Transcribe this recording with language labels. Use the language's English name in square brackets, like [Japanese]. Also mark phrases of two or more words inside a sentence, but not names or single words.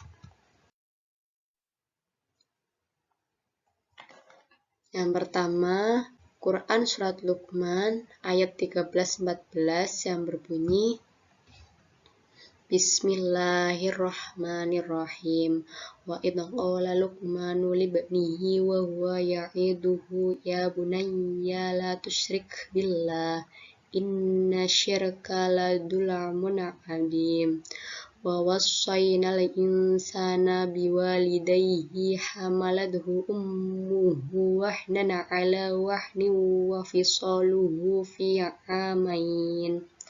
[Indonesian] Yang pertama, Quran Surat Luqman ayat 13-14 yang berbunyi [Arabic] بسم الله الرحمن الرحيم. وإذ قال لقمان لابنه وهو يعظه يا بني لا تشرك بالله إن الشرك لظلم عظيم. ووصينا الإنسان بوالديه حملته أمه وهنا على وهن وفصاله في عامين